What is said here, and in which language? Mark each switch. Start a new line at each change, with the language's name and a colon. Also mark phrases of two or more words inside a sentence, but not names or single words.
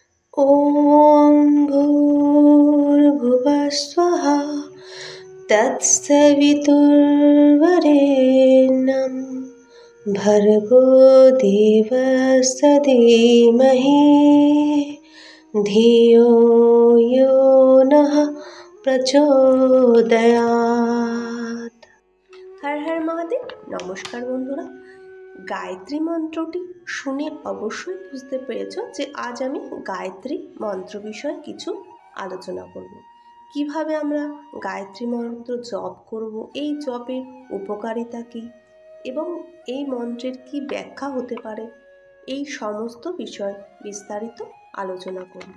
Sanskrit: ॐ भूर्भुवः स्वः तत्सवितुर्वरेण्यं भर्गो देवस्य धीमहि धियो यो नः প্রচোদয়াৎ।
Bangla: হর হর মহাদেব। নমস্কার বন্ধুরা, গায়ত্রী মন্ত্রটি শুনে অবশ্যই বুঝতে পেরেছ যে আজ আমি গায়ত্রী মন্ত্র বিষয়ে কিছু আলোচনা করব। কিভাবে আমরা গায়ত্রী মন্ত্র জপ করব, এই জপের উপকারিতা কী এবং এই মন্ত্রের কি ব্যাখ্যা হতে পারে, এই সমস্ত বিষয় বিস্তারিত আলোচনা করব।